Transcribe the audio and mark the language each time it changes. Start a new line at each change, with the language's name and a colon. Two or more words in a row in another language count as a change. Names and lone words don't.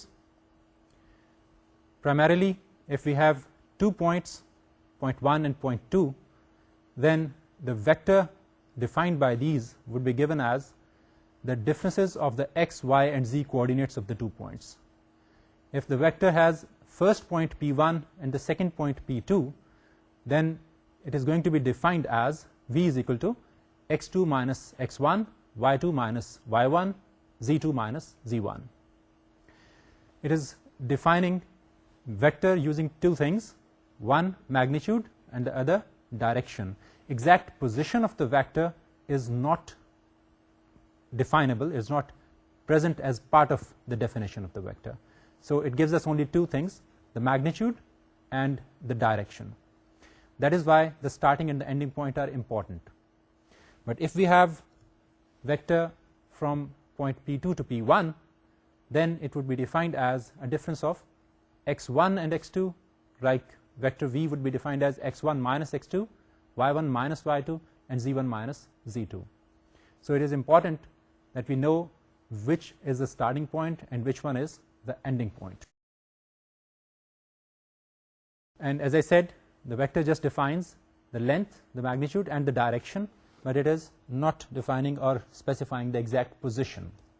English: Primarily, if we have 2 points, point 1 and point 2, then the vector defined by these would be given as the differences of the x, y and z coordinates of the 2 points. If the vector has first point p1 and the second point p2, then it is going to be defined as v is equal to x2 minus x1, y2 minus y1, z2 minus z1. It is defining vector using two things, one magnitude and the other direction. Exact position of the vector is not definable, is not present as part of the definition of the vector. So it gives us only two things, the magnitude and the direction. That is why the starting and the ending point are important. But if we have vector from point P2 to P1, then it would be defined as a difference of x1 and x2, like vector v would be defined as x1 minus x2, y1 minus y2, and z1 minus z2. So it is important that we know which is the starting point and which one is the ending point. And as I said, the vector just defines the length, the magnitude, and the direction, but it is not defining or specifying the exact position.